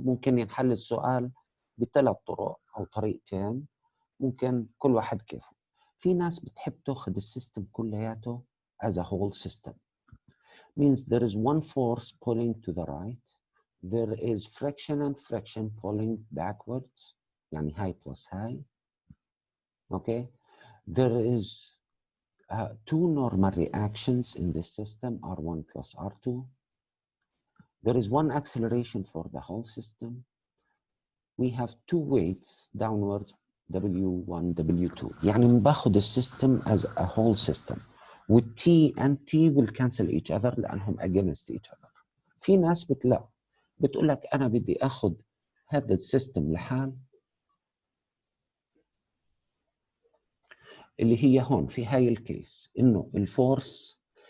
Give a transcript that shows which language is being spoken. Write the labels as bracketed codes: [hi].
[ar] ممكن ينحل السؤال بثلاث طرق أو طريقتين، ممكن كل واحد كيفه. في ناس بتحب تاخذ السيستم كلياته [en] as a whole system. Means there is one force pulling to the right, there is friction and friction pulling backwards, يعني high plus high. Okay, there is two normal reactions in this system, R1 plus R2. There is one acceleration for the whole system. We have two weights downwards, W1, W2. [ar] يعني باخد السيستم [en] as a whole system. with T and T will cancel each other [ar] لأنهم [en] against each other. [ar] في ناس بتقول لك أنا بدي أخذ هذا السيستم لحال اللي هي هون في هاي الكيس إنه الفورس